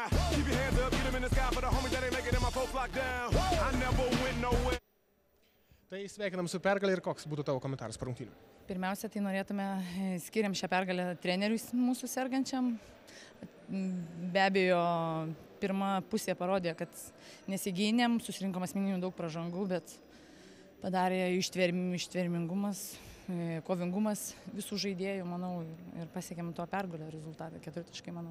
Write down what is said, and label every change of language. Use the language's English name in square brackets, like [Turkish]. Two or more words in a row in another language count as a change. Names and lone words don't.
[English] Keep your hands up, get them in the sky for the homies that ain't making it, my folks locked down. I never went nowhere. [Lithuanian] Tai sveikinam su pergalė ir koks būtų tavo komentaras po rungtynių? Pirmiausia, tai norėtume, skiriam šią pergalę treneriui mūsų sergančiam. Be abejo, pirma pusė parodė, kad nesigynėm, susirinkom asmeninių daug pražangų, bet padarė ištvermingumas, kovingumas visų žaidėjų, manau, ir pasiekėm to pergalę rezultatą, 4 taškai, manau.